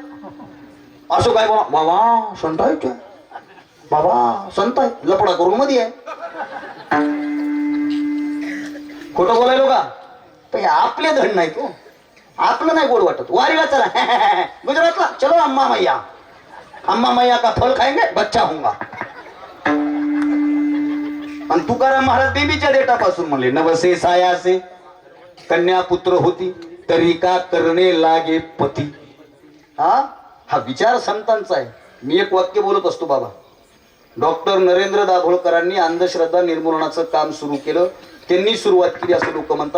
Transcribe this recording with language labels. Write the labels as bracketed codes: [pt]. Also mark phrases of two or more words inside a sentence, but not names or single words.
[mr] असं काय बोला, बाबा संत आहे, बाबा संत आहे, लपडा करून मध्ये आहे. खोटं बोलायलो का? तर आपले धन नाही तो, आपलं नाही गोड वाटत. वारीला चला गुजरातला, [hi] चलो अम्मा मैया, अम्मा मैया का फल खाएंगे, बच्चा होऊंगा. [mr] आणि तुकाराम महाराज देवीच्या देठापासून म्हणले, नवसे सायासे कन्या पुत्र होती, तरी का करणे लागे पती. हा विचार संतांचा आहे. मी एक वाक्य बोलत असतो बाबा. डॉक्टर नरेंद्र दाभोळकरांनी अंधश्रद्धा निर्मूलनाचं काम सुरू केलं, त्यांनी सुरुवात केली असं लोक म्हणतात.